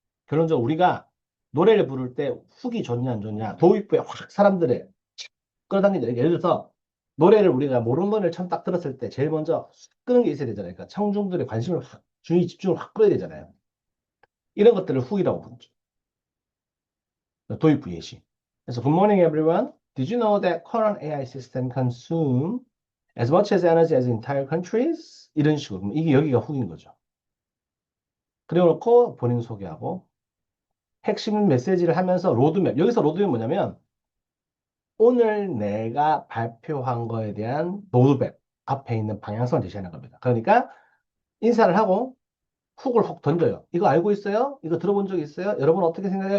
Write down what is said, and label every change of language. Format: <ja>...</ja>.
<ko>결론적으로 우리가 노래를 부를 때 훅이 좋냐 안 좋냐 도입부에 확 사람들을 끌어당긴다. 예를 들어서 노래를 우리가 모르는 노래를 처음 딱 들었을 때 제일 먼저 끄는 게 있어야 되잖아요. 그러니까 청중들의 관심을 확, 주의 집중을 확 끌어야 되잖아요. 이런 것들을 훅이라고 부르죠. 도입부 예시. 그래서</ko> <en>Good morning everyone. Did you know that current AI system consume as much as energy as entire countries?</en> <ko>이런 식으로. 그럼 이게 여기가 훅인 거죠. 그래 놓고 본인 소개하고 핵심 메시지를 하면서 로드맵. 여기서 로드맵 뭐냐면 오늘 내가 발표한 거에 대한 로드맵 앞에 있는 방향성을 제시하는 겁니다. 그러니까 인사를 하고 훅을 훅 던져요. 이거 알고 있어요? 이거 들어본 적 있어요? 여러분 어떻게 생각해요?</ko>